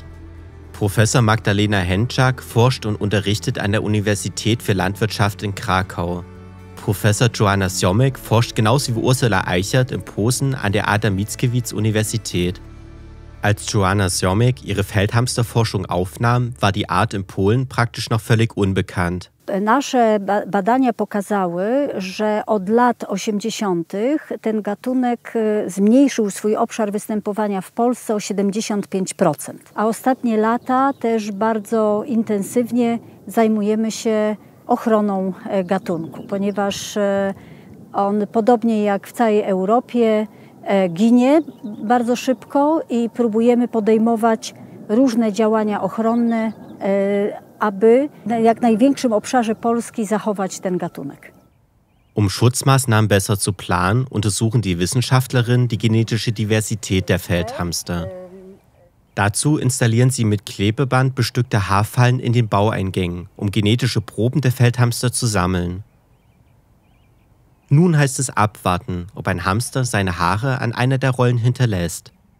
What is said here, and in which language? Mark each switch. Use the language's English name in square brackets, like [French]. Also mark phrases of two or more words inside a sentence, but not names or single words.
[German] Professor Magdalena Henczak forscht und unterrichtet an der Universität für Landwirtschaft in Krakau. Professor Joanna Siomek forscht genauso wie Ursula Eichert in Posen an der Adam Mickiewicz-Universität. Als Joanna Siomek ihre Feldhamsterforschung aufnahm, war die Art in Polen praktisch noch völlig unbekannt. [Polish] Nasze badania pokazały, że od lat 80. ten gatunek zmniejszył swój obszar występowania w Polsce o 75%. A ostatnie lata też bardzo intensywnie zajmujemy się ochroną gatunku, ponieważ on podobnie jak w całej Europie ginie bardzo szybko i próbujemy podejmować różne działania ochronne, aby w jak największym obszarze Polski zachować ten gatunek. [German] Um Schutzmaßnahmen besser zu planen, untersuchen die Wissenschaftlerinnen die genetische Diversität der Feldhamster. Dazu installieren sie mit Klebeband bestückte Haarfallen in den Baueingängen, um genetische Proben der Feldhamster zu sammeln. Nun heißt es abwarten, ob ein Hamster seine Haare an einer der Rollen hinterlässt.